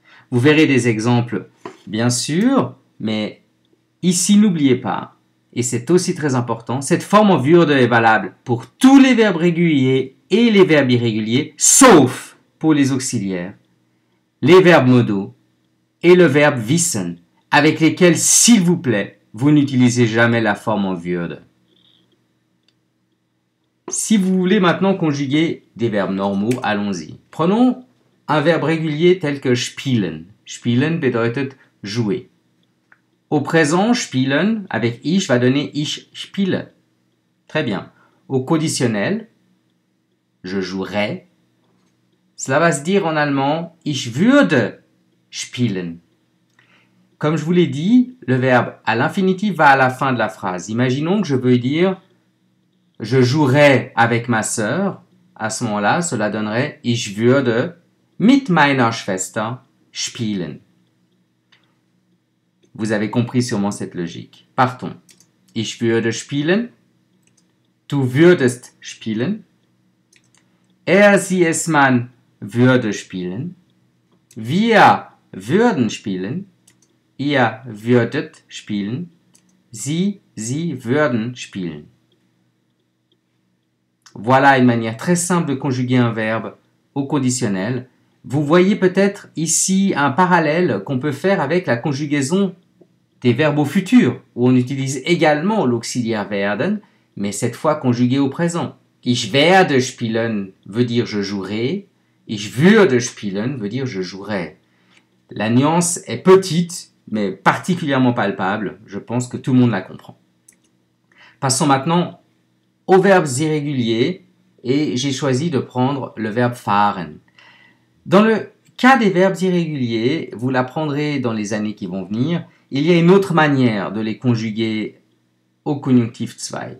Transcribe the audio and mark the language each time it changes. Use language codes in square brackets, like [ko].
[fr] Vous verrez des exemples, bien sûr, mais ici, n'oubliez pas, et c'est aussi très important, cette forme en würde est valable pour tous les verbes réguliers et les verbes irréguliers, sauf pour les auxiliaires, les verbes modaux et le verbe wissen, avec lesquels, s'il vous plaît, vous n'utilisez jamais la forme en würde. Si vous voulez maintenant conjuguer des verbes normaux, allons-y. Prenons un verbe régulier tel que spielen. [de] Spielen bedeutet jouer. [fr] Au présent, spielen avec ich va donner [de] ich spiele. [fr] Très bien. Au conditionnel, je jouerai. Cela va se dire en allemand [de] ich würde spielen. [fr] Comme je vous l'ai dit, le verbe à l'infinitif va à la fin de la phrase. Imaginons que je veux dire je jouerai avec ma sœur. À ce moment-là, cela donnerait [de] ich würde mit meiner Schwester spielen. [fr] Vous avez compris sûrement cette logique. Partons. [de] Ich würde spielen. Du würdest spielen. Sie, es, man würde spielen. Wir würden spielen. Ihr würdet spielen. Sie würden spielen. [fr] Voilà une manière très simple de conjuguer un verbe au conditionnel. Vous voyez peut-être ici un parallèle qu'on peut faire avec la conjugaison des verbes au futur, où on utilise également l'auxiliaire werden, mais cette fois conjugué au présent. [de] Ich werde spielen [fr] veut dire je jouerai, [de] ich würde spielen [fr] veut dire je jouerai. La nuance est petite, mais particulièrement palpable. Je pense que tout le monde la comprend. Passons maintenant aux verbes irréguliers, et j'ai choisi de prendre le verbe fahren. Dans le cas des verbes irréguliers, vous l'apprendrez dans les années qui vont venir, il y a une autre manière de les conjuguer au conjonctif 2.